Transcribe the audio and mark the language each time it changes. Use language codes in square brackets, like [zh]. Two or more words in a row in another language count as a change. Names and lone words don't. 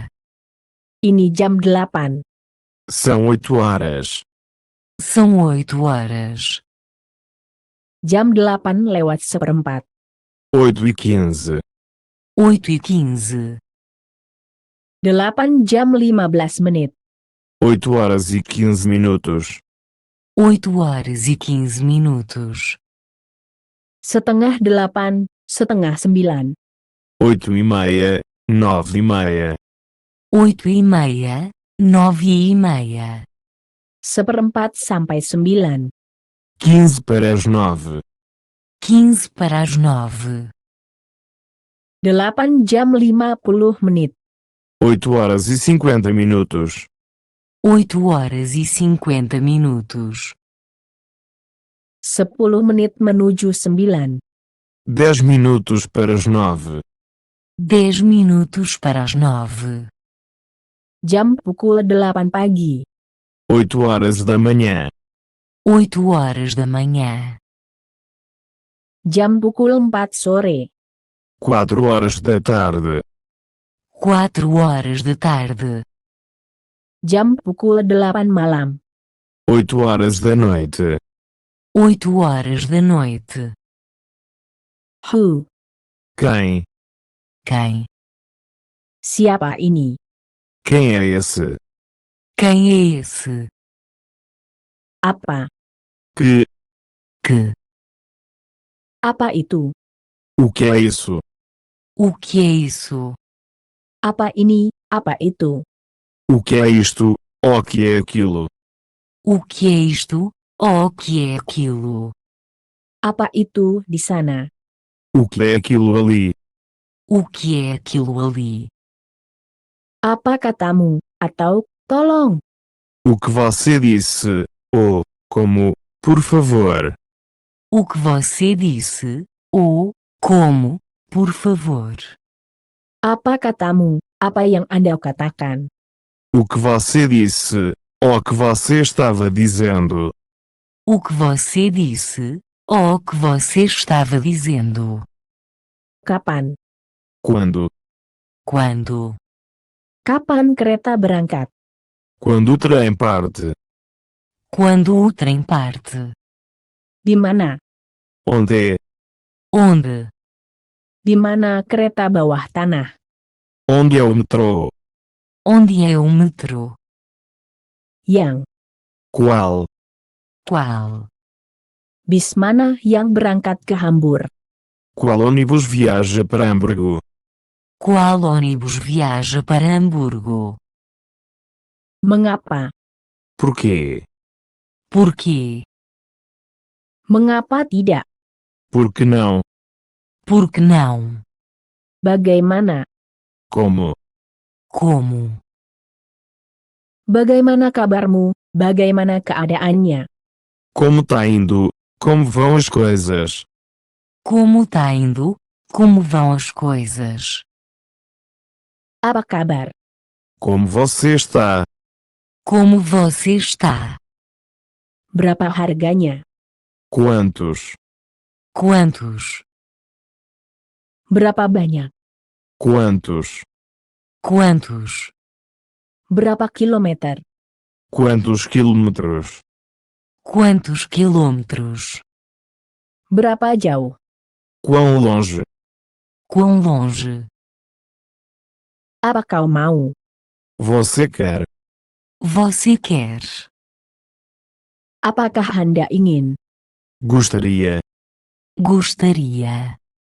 [id] Ini jam 8. [pt] São 8 horas. São 8 horas. [id] Jam 8:04. [pt] 8h15. 8h15. [id] 8 jam 15 menit. [pt] 8 horas e 15 minutos. 8 horas e 15 minutos. [id] Setengah 8, setengah 9. [pt] 8h30. 9h30. 8h30. 9h30. [id] Seperempat sampai 9. [pt] 15 para as 9. 15 para as 9. [id] 8 jam 50 menit. [pt] 8 horas e 50 minutos. 8 horas e 50 minutos. [id] 10 menit menuju 9. [pt] 10 minutos para as 9. 10 minutos para as 9. [id] Jam pukul 8 pagi. [pt] 8 horas da manhã. 8 horas da manhã. [id] Jam pukul 4 sore. [pt] 4 horas da tarde. 4 horas da tarde. [id] Jam pukul 8 malam. [pt] 8 horas da noite. 8 horas da noite. [en] Who? [pt] Quem? Quem? [id] Siapa ini? [pt] Quem é esse? Quem é esse? [id] Apa? [pt] Que? Que? [id] Apa itu? [pt] O que é isso? O que é isso? [id] Apa ini? Apa itu? [pt] O que é isto? O que é aquilo? O que é isto? Ou o que é aquilo? [id] Apa itu di sana? [pt] O que é aquilo ali? O que é aquilo ali? [id] Apa katamu? Atau, tolong. [pt] O que você disse? Ou, como, por favor. O que você disse? Ou, como, por favor. [id] Apa katamu? Apa yang Anda katakan? [pt] O que você disse? Ou que você estava dizendo? O que você disse? Ou o que você estava dizendo? [id] Kapan? [pt] Quando? Quando? [id] Kapan kereta berangkat? [pt] Quando o trem parte. Quando o trem parte. [id] Di mana? [pt] Onde é? Onde? [id] Di mana kereta bawah tanah? [pt] Onde é o metrô? Onde é o metrô? [id] Yang. [pt] Qual? Qual? [id] Bis mana yang berangkat ke Hambur? [pt] Qual ônibus viaja para Hamburgo? Qual ônibus viaja para Hamburgo? [id] Mengapa? [pt] Por quê? Por quê? [id] Mengapa tidak? [pt] Por que não? Por que não? [id] Bagaimana? [pt] Como? Como? [id] Bagaimana kabarmu? Bagaimana keadaannya? [pt] Como tá indo? Como vão as coisas? Como tá indo? Como vão as coisas? [id] Apa kabar? [pt] Como você está? Como você está? [id] Berapa harganya? [pt] Quantos? Quantos? [id] Berapa banyak? [pt] Quantos? Quantos? [id] Berapa kilometer? [pt] Quantos quilômetros? Quantos quilômetros? [id] Berapa jauh? [pt] Quão longe? Quão longe? [id] Apa kau mau? [pt] Você quer? Você quer? [id] Apakah Anda ingin? [pt] Gostaria. Gostaria.